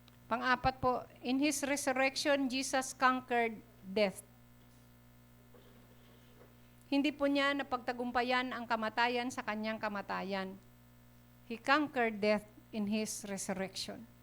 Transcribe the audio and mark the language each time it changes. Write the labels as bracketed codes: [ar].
[tl] Pang-apat po, [en] in His resurrection, Jesus conquered death. [tl] Hindi po niya napagtagumpayan ang kamatayan sa kanyang kamatayan. [en] He conquered death in His resurrection.